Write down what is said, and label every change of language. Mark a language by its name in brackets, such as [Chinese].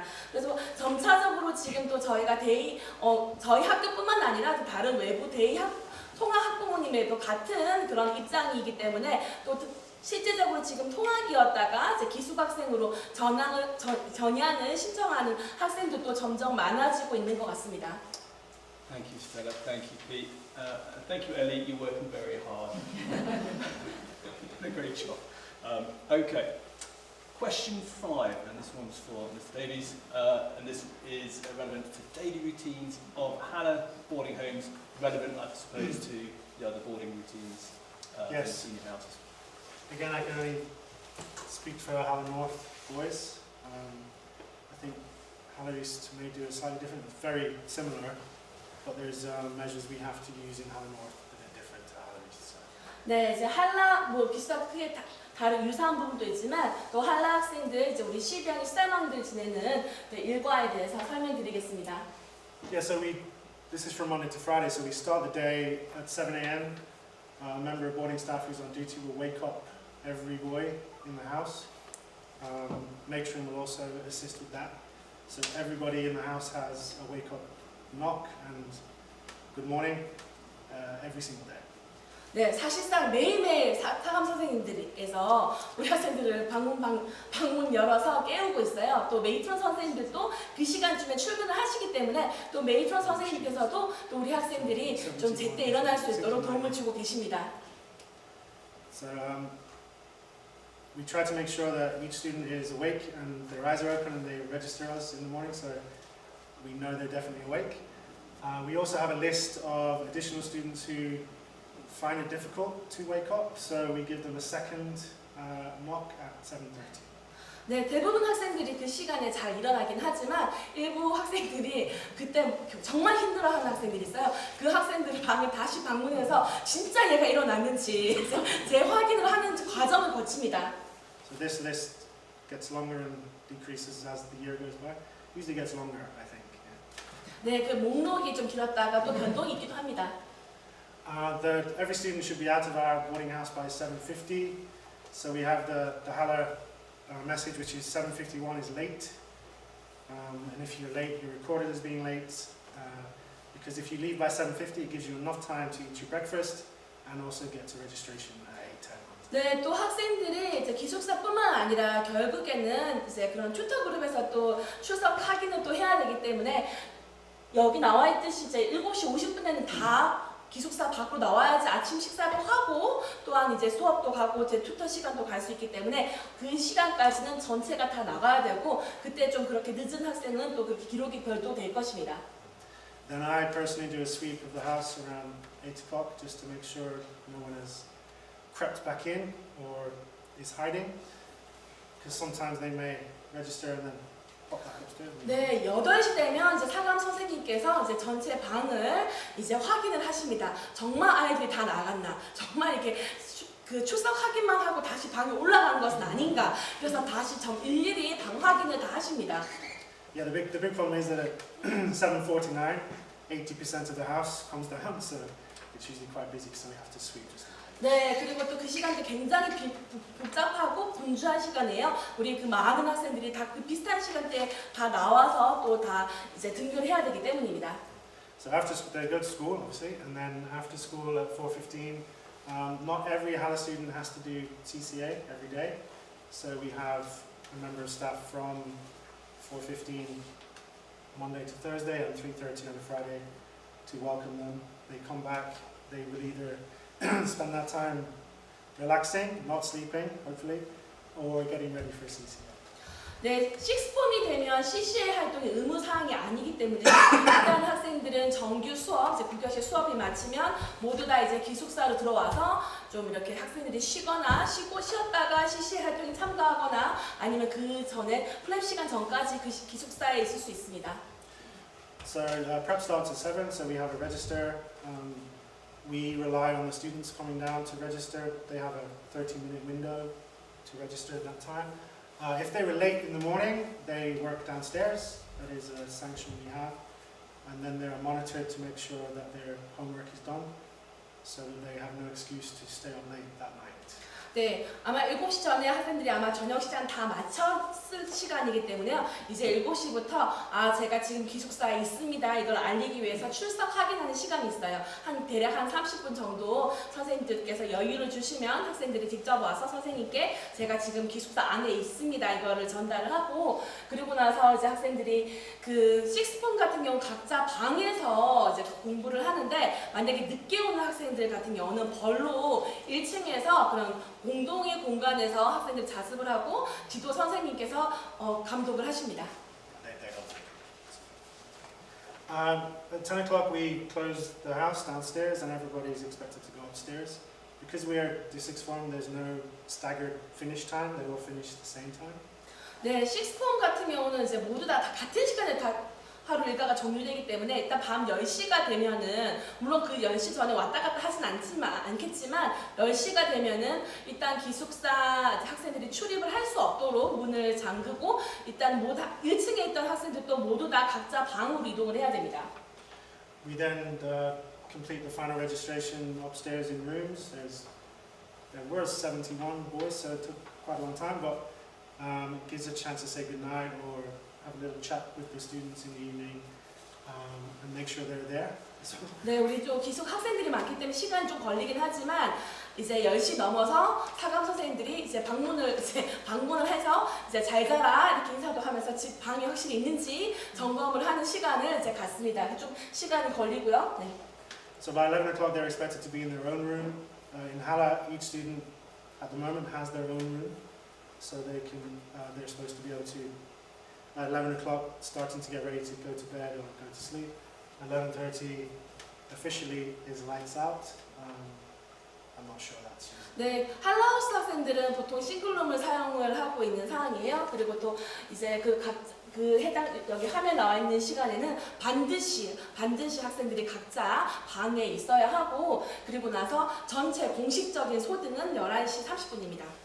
[Korean] 그래서 점차적으로 지금 또 저희가 저희 학교뿐만 아니라 또 다른 외부 통합 학부모님에도 같은 그런 입장이기 때문에 또 실제적으로 지금 통학이었다가 이제 기숙학생으로 전향을 신청하는 학생들도 점점 많아지고 있는 것 같습니다. [English] Thank you, Stella. Thank you, Pete. Thank you, Ellie. You're working very hard. You're doing a great job. Okay. Question 5, and this one's for Mr. Davies, and this is relevant to daily routines of Hannah boarding homes, relevant, I suppose, to the other boarding routines in senior houses. Again, I can only speak for Haller North boys. I think Haller East may do it slightly different, very similar, but there's measures we have to use in Haller North that are different to Haller East. So. [Korean] 네, 이제 한라 뭐 비슷하게 다른 유사한 부분도 있지만 또 한라 학생들 이제 우리 12학년 13학년들 지내는 일과에 대해서 설명드리겠습니다. [English] Yeah, so this is from Monday to Friday, so we start the day at 7 a.m. A member of boarding staff who's on duty will wake up every boy in the house. Matron will also assist with that. So everybody in the house has a wake up knock and good morning every single day. [Korean] 네, 사실상 매일매일 사감 선생님들께서 우리 학생들을 방문 열어서 깨우고 있어요. 또 메이트론 선생님들도 그 시간쯤에 출근을 하시기 때문에 또 메이트론 선생님께서도 또 우리 학생들이 좀 제때 일어날 수 있도록 도움을 주고 계십니다. [English] So we try to make sure that each student is awake and their eyes are open and they register us in the morning, so we know they're definitely awake. We also have a list of additional students who find it difficult to wake up, so we give them a second knock at 7:30. [Korean] 네, 대부분 학생들이 그 시간에 잘 일어나긴 하지만 일부 학생들이 그때 정말 힘들어하는 학생들이 있어요. 그 학생들이 방에 다시 방문해서 진짜 얘가 일어났는지 재확인을 하는 과정을 거칩니다. [English] So this list gets longer and decreases as the year goes by. Usually gets longer, I think. [Korean] 네, 그 목록이 좀 길었다가 또 변동이 있기도 합니다. [English] Every student should be out of our boarding house by 7:50. So we have the Haller message, which is 7:51 is late. And if you're late, you're recorded as being late. Because if you leave by 7:50, it gives you enough time to eat your breakfast and also get to registration at 8:10. [Korean] 네, 또 학생들이 이제 기숙사뿐만 아니라 결국에는 이제 그런 튜터 그룹에서 또 출석 확인을 또 해야 되기 때문에 여기 나와 있듯이 이제 7시 50분에는 다 기숙사 밖으로 나와야지 아침 식사도 하고 또한 이제 수업도 가고 제 튜터 시간도 갈 수 있기 때문에 그 시간까지는 전체가 다 나가야 되고 그때 좀 그렇게 늦은 학생은 또 그렇게 기록이 별도 될 것입니다. [English] Then I personally do a sweep of the house around 8 o'clock just to make sure no one has crept back in or is hiding, because sometimes they may register and then pop back upstairs. [Korean] 네, 8시 되면 이제 사감 선생님께서 이제 전체 방을 이제 확인을 하십니다. 정말 아이들이 다 나갔나? 정말 이렇게 그 출석 확인만 하고 다시 방에 올라가는 것은 아닌가? 그래서 다시 일일이 방 확인을 다 하십니다. [English] Yeah, the big problem is that at 7:49, 80% of the house comes down, so it's usually quite busy, so we have to sweep just. [Korean] 네, 그리고 또 그 시간도 굉장히 복잡하고 분주한 시간이에요. 우리 그 많은 학생들이 다 그 비슷한 시간대에 다 나와서 또 다 이제 등교를 해야 되기 때문입니다. [English] So after they go to school, obviously, and then after school at 4:15, not every Haller student has to do CCA every day. So we have a member of staff from 4:15 Monday to Thursday and 3:30 on a Friday to welcome them. They come back. They will either spend that time relaxing, not sleeping, hopefully, or getting ready for CCA. [Korean] 네, 식스폼이 되면 CCA 활동이 의무 사항이 아니기 때문에 일단 학생들은 정규 수업, 이제 9교시 수업이 마치면 모두 다 이제 기숙사로 들어와서 좀 이렇게 학생들이 쉬었다가 CCA 활동에 참가하거나 아니면 그 전에 플랩 시간 전까지 그 기숙사에 있을 수 있습니다. [English] So prep starts at 7, so we have a register. We rely on the students coming down to register. They have a 30-minute window to register at that time. If they were late in the morning, they work downstairs. That is a sanction we have. And then they're monitored to make sure that their homework is done, so that they have no excuse to stay up late that night. [Korean] 네, 아마 7시 전에 학생들이 아마 저녁 시간 다 마쳤을 시간이기 때문에요. 이제 7시부터 제가 지금 기숙사에 있습니다. 이걸 알리기 위해서 출석 확인하는 시간이 있어요. 대략 한 30분 정도 선생님들께서 여유를 주시면 학생들이 직접 와서 선생님께 제가 지금 기숙사 안에 있습니다. 이거를 전달을 하고, 그리고 나서 이제 학생들이 그 식스폰 같은 경우 각자 방에서 이제 공부를 하는데, 만약에 늦게 오는 학생들 같은 경우는 벌로 1층에서 그런 공동의 공간에서 학생들 자습을 하고 지도 선생님께서 감독을 하십니다. [English] At 10 o'clock we close the house downstairs and everybody is expected to go upstairs. Because we are D6 form, there's no staggered finish time, they all finish at the same time. [Korean] 네, 식스폼 같은 경우는 이제 모두 다 같은 시간에 하루 일과가 종료되기 때문에 일단 밤 10시가 되면은, 물론 그 10시 전에 왔다 갔다 하진 않겠지만 10시가 되면은 일단 기숙사 학생들이 출입을 할 수 없도록 문을 잠그고, 일단 1층에 있던 학생들도 모두 다 각자 방으로 이동을 해야 됩니다. [English] We then complete the final registration upstairs in rooms. There were 71 boys, so it took quite a long time, but it gives a chance to say goodnight or have a little chat with the students in the evening and make sure they're there. [Korean] 네, 우리 좀 기숙 학생들이 많기 때문에 시간이 좀 걸리긴 하지만 이제 10시 넘어서 사감 선생님들이 이제 방문을 해서 이제 잘 자라 이렇게 인사도 하면서 집 방이 확실히 있는지 점검을 하는 시간을 이제 갖습니다. 좀 시간이 걸리고요. 네. [English] So by 11 o'clock they're expected to be in their own room. In Hala, each student at the moment has their own room, so they're supposed to be able to, at 11 o'clock, starting to get ready to go to bed or go to sleep. 11:30 officially is lights out. I'm not sure that's. [Korean] 네, 할라우스 학생들은 보통 싱글룸을 사용을 하고 있는 상황이에요. 그리고 또 이제 해당 여기 화면 나와 있는 시간에는 반드시 학생들이 각자 방에 있어야 하고, 그리고 나서 전체 공식적인 소등은 11시 30분입니다.